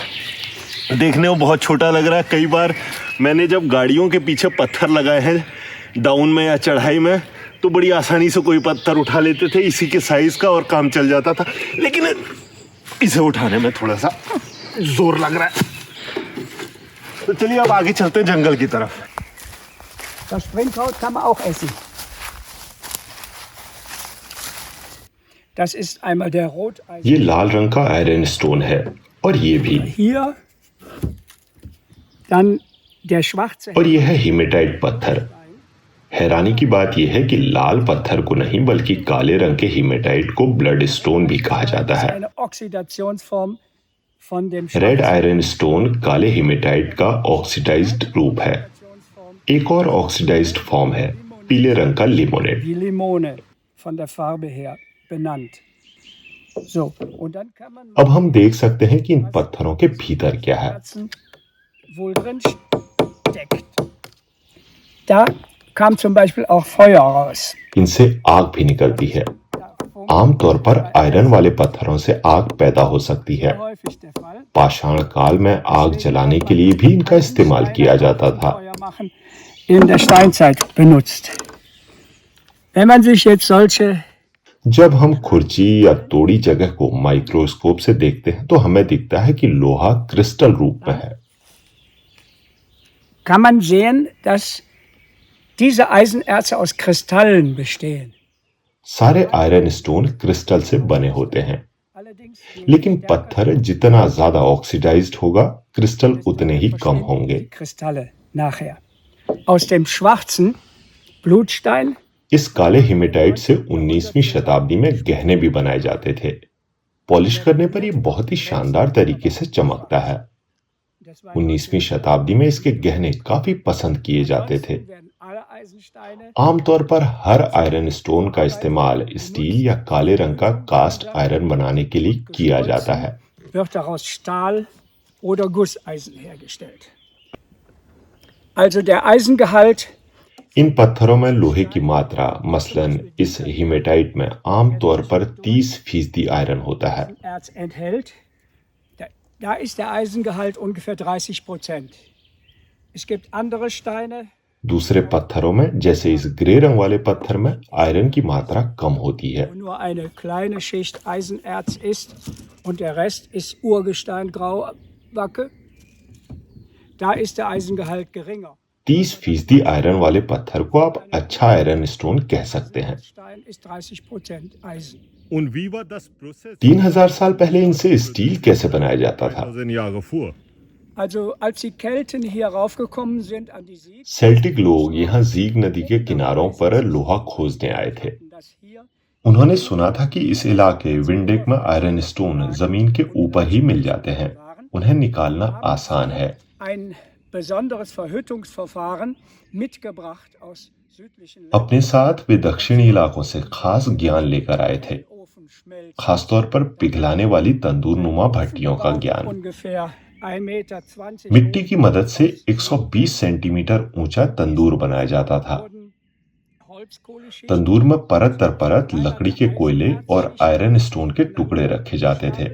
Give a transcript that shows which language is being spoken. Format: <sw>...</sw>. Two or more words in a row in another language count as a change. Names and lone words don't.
<hi>देखने में बहुत छोटा लग रहा है। कई बार मैंने जब गाड़ियों के पीछे पत्थर लगाए हैं डाउन में या चढ़ाई में, तो बड़ी आसानी से कोई पत्थर उठा लेते थे इसी के साइज का और काम चल जाता था। लेकिन इसे उठाने में थोड़ा सा जोर लग रहा है। तो चलिए अब आगे चलते हैं जंगल की तरफ।</hi> <de>Das Springkraut kann man auch essen. Das ist einmal der Roteisen.</de> <hi>ये लाल रंग का</hi> <en>iron stone</en> <hi>है और ये भी।</hi> <de>Hier dann der schwarze.</de> <hi>और ये है हीमेटाइट पत्थर। हैरानी की बात यह है कि लाल पत्थर को नहीं बल्कि काले रंग के हीमेटाइट को</hi> <en>blood stone</en> <hi>भी कहा जाता है।</hi> <de>Eine Oxidationsform von dem</de> <en>red iron stone</en> <hi>काले हीमेटाइट का ऑक्सीडाइज्ड रूप है। एक और</hi> <en>oxidized form</en> <hi>है पीले रंग का लिमोनेट।</hi> <de>Die Limone von der Farbe her benannt. So, und dann kann man</de> <hi>अब हम देख सकते हैं कि इन पत्थरों के भीतर क्या है।</hi> <de>wohl drin steckt. Da kam zum Beispiel auch Feuer raus.</de> <hi>इनसे आग भी निकलती है। आमतौर पर आयरन वाले पत्थरों से आग पैदा हो सकती है।</hi> <de>Häufig der Fall.</de> <hi>पाषाण काल में आग जलाने के लिए भी इनका इस्तेमाल किया जाता था।</hi> <de>Feuer machen in der Steinzeit benutzt. Wenn man sich jetzt solche</de> <hi>जब हम खुरची या तोड़ी जगह को माइक्रोस्कोप से देखते हैं तो हमें दिखता है कि लोहा क्रिस्टल रूप में है।</hi> <de>kann man sehen, dass diese Eisenerze aus Kristallen bestehen.</de> <hi>सारे</hi> <en>iron stone</en> <hi>क्रिस्टल से बने होते हैं,</hi> <de>Allerdings</de> <hi>लेकिन पत्थर जितना ज्यादा ऑक्सीडाइज्ड होगा क्रिस्टल उतने ही कम होंगे।</hi> <de>die Kristalle nachher. Aus dem schwarzen Blutstein</de> <hi>इस काले हीमेटाइट से 19वीं शताब्दी में गहने भी बनाए जाते थे। पॉलिश करने पर ये बहुत ही शानदार तरीके से चमकता है। 19वीं शताब्दी में इसके गहने काफी पसंद किए जाते थे। आमतौर पर हर</hi> <en>iron stone</en> <hi>का इस्तेमाल स्टील या काले रंग का</hi> <en>cast iron</en> <hi>बनाने के लिए किया जाता है।</hi> <de>wird daraus Stahl oder Gusseisen hergestellt. Also der Eisengehalt</de> <hi>इन पत्थरों में लोहे की मात्रा मसलन इस हीमेटाइट में आमतौर पर 30% आयरन होता है।</hi> <de>Erz enthält, da ist der Eisengehalt ungefähr 30%. Es gibt andere Steine.</de> <hi>दूसरे पत्थरों में जैसे इस ग्रे रंग वाले पत्थर में आयरन की मात्रा कम होती है।</hi> <de>Wo nur eine kleine Schicht Eisenerz ist und der Rest ist Urgestein, Grauwacke. Da ist der Eisengehalt geringer.</de> <hi>30% आयरन वाले पत्थर को आप अच्छा</hi> <en>iron stone</en> <hi>कह सकते हैं।</hi> <de>Stein ist 30% Eisen. Und wie war das Prozess?</de> <hi>3000 साल पहले इनसे स्टील कैसे बनाया जाता था?</hi> <de>1000 Jahre vor. Also als die Kelten hier raufgekommen sind an die Sieg,</de> <hi>सेल्टिक लोग यहाँ जीग नदी के किनारों पर लोहा खोजने आए थे।</hi> <de>das hier</de> <hi>उन्होंने सुना था कि इस इलाके विंडेक में</hi> <en>iron stone</en> <hi>जमीन के ऊपर ही मिल जाते हैं, उन्हें निकालना आसान है।</hi> <de>Ein besonderes Verhütungsverfahren mitgebracht aus südlichen</de> <hi>अपने साथ वे दक्षिणी इलाकों से खास ज्ञान लेकर आए थे, खासतौर पर पिघलाने वाली तंदूर नुमा भट्टियों का ज्ञान।</hi> <de>ungefähr 1,20</de> <hi>मिट्टी की मदद से 120 सेंटीमीटर ऊंचा तंदूर बनाया जाता था। तंदूर में परत दर परत लकड़ी के कोयले और</hi> <en>iron stone</en> <hi>के टुकड़े रखे जाते थे।</hi>